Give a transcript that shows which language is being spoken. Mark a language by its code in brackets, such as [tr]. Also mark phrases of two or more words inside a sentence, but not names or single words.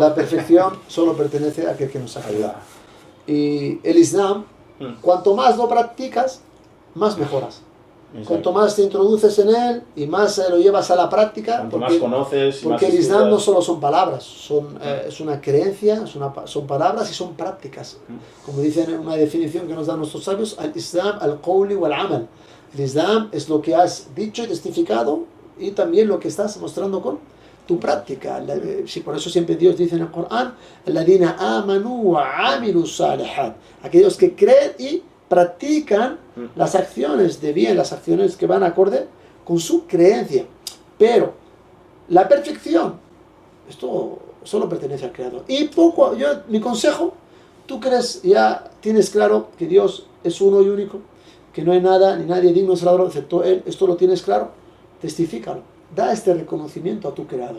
[es] La perfección solo pertenece a aquel que nos ha creado. Y el Islam, cuanto más lo practicas, más mejoras. Exacto. Cuanto más te introduces en él y más lo llevas a la práctica, cuanto más conoces, porque más el Islam no solo son palabras, es una creencia, son palabras y son prácticas. Como dicen en una definición que nos dan nuestros sabios, [ar] الإسلام القول والعمل. [es] El Islam es lo que has dicho y testificado y también lo que estás mostrando con tu práctica. Por eso siempre Dios dice en el Corán, [ar] الذين آمنوا وعملوا الصالحات, [es] aquellos que creen y practican las acciones de bien, las acciones que van acorde con su creencia. Pero la perfección, esto solo pertenece al Creador. Y mi consejo, tú crees, ya tienes claro que Dios es uno y único, que no hay nada ni nadie digno de ser adorado excepto Él, esto lo tienes claro, testifícalo, da este reconocimiento a tu Creador.